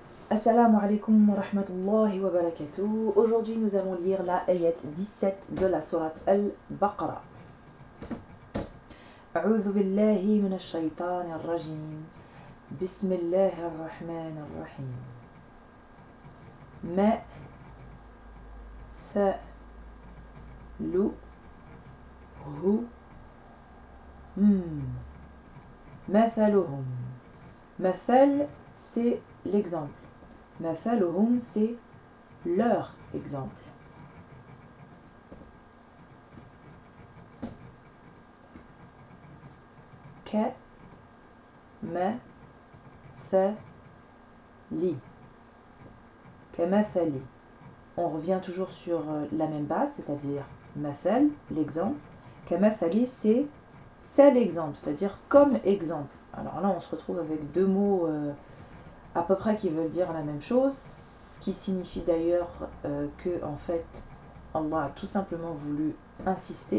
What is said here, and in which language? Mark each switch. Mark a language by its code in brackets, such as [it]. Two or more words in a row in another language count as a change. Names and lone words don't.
[ar] السلام عليكم ورحمة الله وبركاته. [fr] Aujourd'hui, nous allons lire la ayat 17 de la sourate Al-Baqarah. [ar] أعوذ بالله من الشيطان الرجيم. بسم الله الرحمن الرحيم. مَ ثَ لُ هُ مثلهم. [fr] Mathal, c'est l'exemple. Mathaluhum, c'est leur exemple. [ar] كَ مَ ثَ لِ. Kamathali. [fr] On revient toujours sur la même base, c'est-à-dire mathal, l'exemple. Kamathali, c'est l'exemple, c'est-à-dire comme exemple. Alors là, on se retrouve avec deux mots à peu près qui veulent dire la même chose, ce qui signifie d'ailleurs que en fait Allah a tout simplement voulu insister.